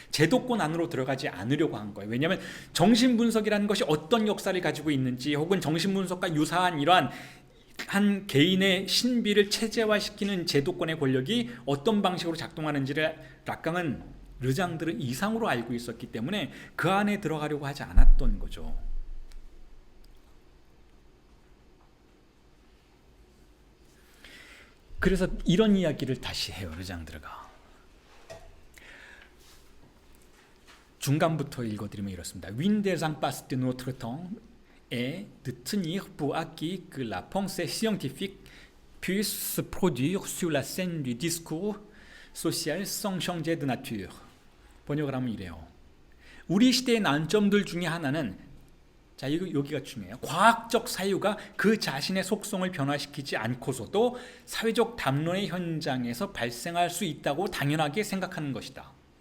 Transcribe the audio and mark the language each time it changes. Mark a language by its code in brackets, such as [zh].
[ko] 제도권 안으로 들어가지 않으려고 한 거예요. 왜냐하면 정신분석이라는 것이 어떤 역사를 가지고 있는지 혹은 정신분석과 유사한 이러한 한 개인의 신비를 체제화시키는 제도권의 권력이 어떤 방식으로 작동하는지를 락강은 르장드르 이상으로 알고 있었기 때문에 그 안에 들어가려고 하지 않았던 거죠. 그래서 이런 이야기를 다시 해요. 르장드르가 중간부터 읽어드리면 이렇습니다. [fr] L'une des impasses de notre temps est de tenir pour acquis que la pensée scientifique puisse se produire sur la scène du discours social sans changer de nature. [ko] 번역을 하면 이래요. 우리 시대의 난점들 중에 하나는, 자, 여기가 중요해요. 과학적 사유가 그 자신의 속성을 변화시키지 않고서도 사회적 담론의 현장에서 발생할 수 있다고 당연하게 생각하는 것이다.